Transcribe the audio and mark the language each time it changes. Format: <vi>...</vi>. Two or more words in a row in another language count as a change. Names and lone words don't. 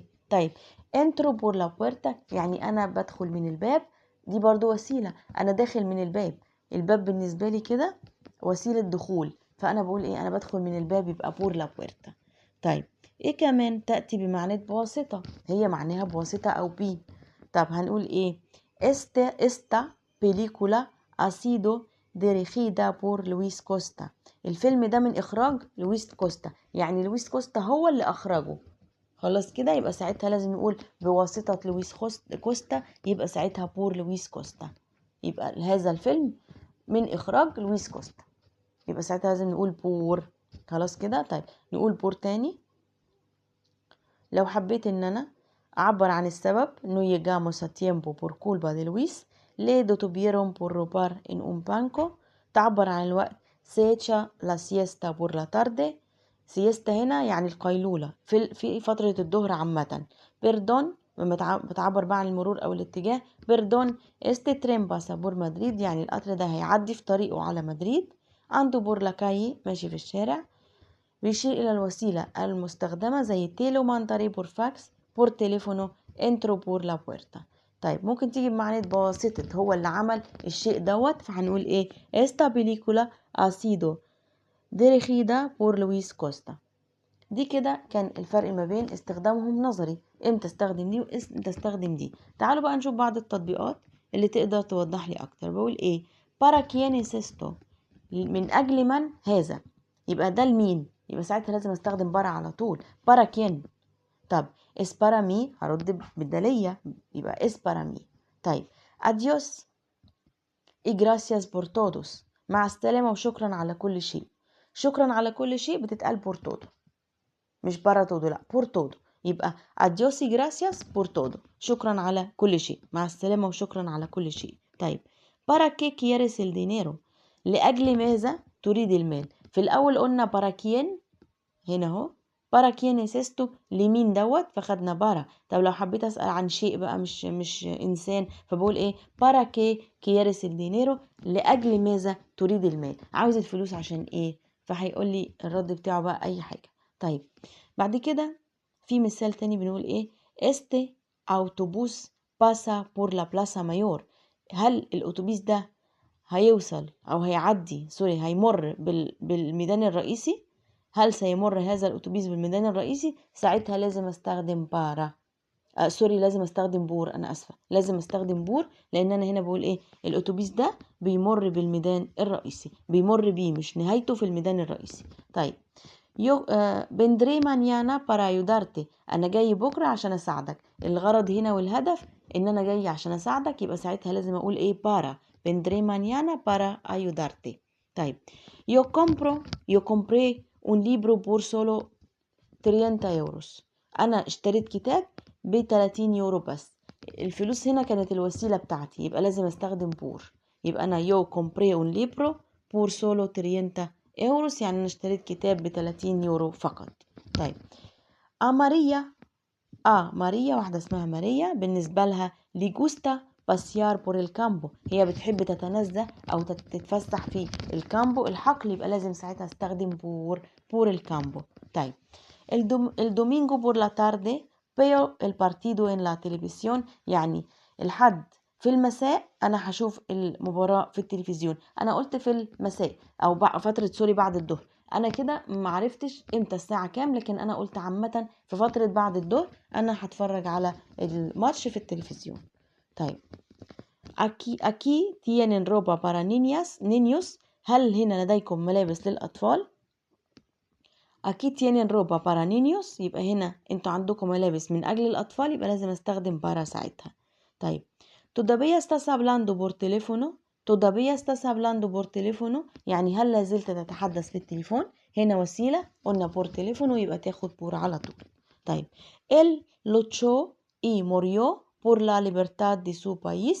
<ar>طيب</ar> <es>entro por la puerta</es> <ar>يعني انا بدخل من الباب، دي برضو وسيلة، انا داخل من الباب. الباب بالنسبة لي كده وسيلة دخول، فانا بقول ايه؟ انا بدخل من الباب، يبقى</ar> <es>por la puerta.</es> <ar>طيب ايه كمان تأتي بمعنى بواسطة؟ هي معناها بواسطة او بي. طب هنقول ايه؟</ar> <es>esta película ha sido dirigida por Luis Costa.</es> <ar>الفيلم ده من اخراج لويس كوستا، يعني لويس كوستا هو اللي اخرجه. خلاص كده، يبقى ساعتها لازم نقول بواسطة لويس كوستا، يبقى ساعتها بور لويس كوستا. يبقى هذا الفيلم من اخراج لويس كوستا، يبقى ساعتها لازم نقول بور. خلاص كده. طيب نقول بور تاني. لو حبيت ان انا اعبر عن السبب</ar> <es>no llegamos a tiempo por culpa de Luis, le detuvieron por robar en un banco.</es> <ar>تعبر عن الوقت</ar> <es>se echa la siesta por la tarde.</es> <ar>siesta هنا يعني القيلولة في فترة الظهر عامة. perdón بتعبر بقى عن المرور او الاتجاه.</ar> <es>perdón este tren pasa por Madrid</es> <ar>يعني القطر ده هيعدي في طريقه على مدريد. عنده</ar> <es>por la calle</es> <ar>ماشي في الشارع. بيشير إلى الوسيلة المستخدمة زي</ar> <es>te lo mandaré por fax, por teléfono, entro por la puerta.</es> <ar>طيب ممكن تيجي بمعنى بواسطة، هو اللي عمل الشيء دوت، فهنقول ايه؟</ar> <es>esta película ha sido dirigida por Luis Costa.</es> <ar>دي كده كان الفرق ما بين استخدامهم نظري، امتى استخدم دي وامتى استخدم دي. تعالوا بقى نشوف بعض التطبيقات اللي تقدر توضح لي اكتر. بقول ايه؟</ar> <es>para quién es esto،</es> <ar>من اجل من هذا، يبقى ده لمين؟ يبقى ساعتها لازم استخدم para على طول،</ar> <es>para quién. طب es para mí</es> <ar>هرد بالدالية،</ar> <es>يبقى es para mí. طيب adiós y gracias por todos،</es> <ar>مع السلامة وشكرا على كل شيء. شكرا على كل شيء بتتقال</ar> <es>por todo،</es> <ar>مش</ar> <es>para todo،</es> <ar>لا</ar> <es>por todo. يبقى adiós y gracias por todo،</es> <ar>شكرا على كل شيء، مع السلامة وشكرا على كل شيء.</ar> <es>طيب para qué quieres el dinero،</es> <ar>لأجل ماذا تريد المال. في الأول قلنا</ar> <es>para quién،</es> <ar>هنا اهو</ar> <es>para quién es esto،</es> <ar>لمين دوت، فخدنا para. طب لو حبيت أسأل عن شيء بقى مش إنسان، فبقول إيه؟</ar> <es>para qué quieres el dinero،</es> <ar>لأجل ماذا تريد المال، عاوز الفلوس عشان إيه؟ فهيقول لي الرد بتاعه بقى أي حاجة. طيب بعد كده في مثال تاني بنقول ايه؟</ar> <es>este autobús pasa por la plaza mayor.</es> <ar>هل الأتوبيس ده هيوصل أو هيمر بالميدان الرئيسي؟ هل سيمر هذا الأتوبيس بالميدان الرئيسي؟ ساعتها لازم استخدم بارا. لازم استخدم بور، انا اسفه، لازم استخدم بور، لان انا هنا بقول ايه؟ الاتوبيس ده بيمر بالميدان الرئيسي، بيمر بيه، مش نهايته في الميدان الرئيسي.</ar> <es>طيب vendré mañana para ayudarte.</es> <ar>انا جاي بكره عشان اساعدك. الغرض هنا والهدف ان انا جاي عشان اساعدك، يبقى ساعتها لازم اقول ايه؟ para.</ar> <es>vendré mañana para ayudarte. طيب yo compré un libro por solo 30 euros.</es> <ar>انا اشتريت كتاب ب30 يورو بس. الفلوس هنا كانت الوسيلة بتاعتي، يبقى لازم استخدم بور. يبقى انا</ar> <es>yo compré un libro por solo 30 euros،</es> <ar>يعني انا اشتريت كتاب ب30 يورو فقط. طيب ماريا واحدة اسمها ماريا، بالنسبة لها</ar> <es>le gusta pasear por el campo,</es> <ar>هي بتحب تتنزه او تتفسح في الكامبو، الحقل، يبقى لازم ساعتها استخدم</ar> <es>por el campo. طيب el domingo por la tarde veo el partido en la televisión،</es> <ar>يعني الحد في المساء انا هشوف المباراة في التلفزيون. انا قلت في المساء او فترة بعد الظهر، انا كده معرفتش امتى الساعة كام، لكن انا قلت عامة في فترة بعد الظهر انا هتفرج على الماتش في التلفزيون.</ar> <es>طيب aquí tienen ropa para niños.</es> <ar>هل هنا لديكم ملابس للأطفال؟</ar> <es>aquí tienen ropa para niños،</es> <ar>يبقى هنا انتوا عندكم ملابس من أجل الأطفال، يبقى لازم استخدم para ساعتها.</ar> <es>طيب todavía estás hablando por teléfono. todavía estás hablando por teléfono،</es> <ar>يعني هل لازلت تتحدث في التليفون؟ هنا وسيلة، قلنا</ar> <es>por teléfono</es> <ar>يبقى تاخد por على طول.</ar> <es>طيب él luchó y murió por la libertad de su país.</es>